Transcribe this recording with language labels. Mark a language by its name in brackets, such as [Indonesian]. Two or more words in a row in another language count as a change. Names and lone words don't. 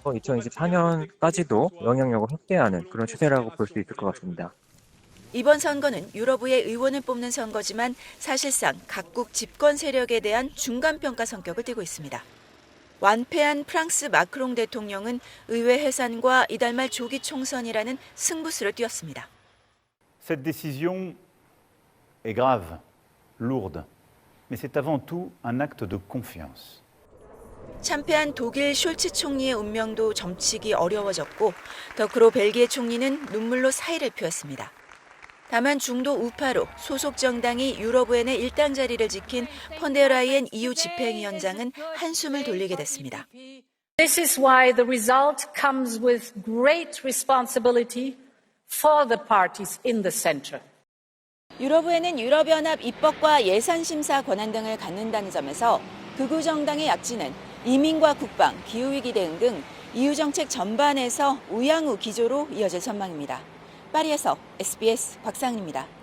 [Korean] 2024년까지도 영향력을 확대하는 그런 추세라고 볼 수 있을 것 같습니다. 이번 선거는 유럽의회 의원을 뽑는 선거지만 사실상 각국 집권 세력에 대한 중간평가 성격을 띠고 있습니다. 완패한 프랑스 마크롱 대통령은 의회 해산과 이달 말 조기 총선이라는 승부수를 띄웠습니다. [French] Cette décision est grave, lourde, mais c'est avant tout un acte de confiance. [Korean] 참패한 독일 숄츠 총리의 운명도 점치기 어려워졌고 더크로 벨기에 총리는 눈물로 사의를 표했습니다. 다만 중도 우파로 소속 정당이 유럽의회 일당 자리를 지킨 펀데라이엔 EU 집행위원장은 한숨을 돌리게 됐습니다. [English] This is why the result comes with great responsibility for the parties in the center. [Korean] 유럽의회는 유럽연합 입법과 예산심사 권한 등을 갖는다는 점에서 극우 정당의 약진은 이민과 국방, 기후위기 대응 등 EU 정책 전반에서 우양우 기조로 이어질 전망입니다. 파리에서 SBS 곽상은입니다.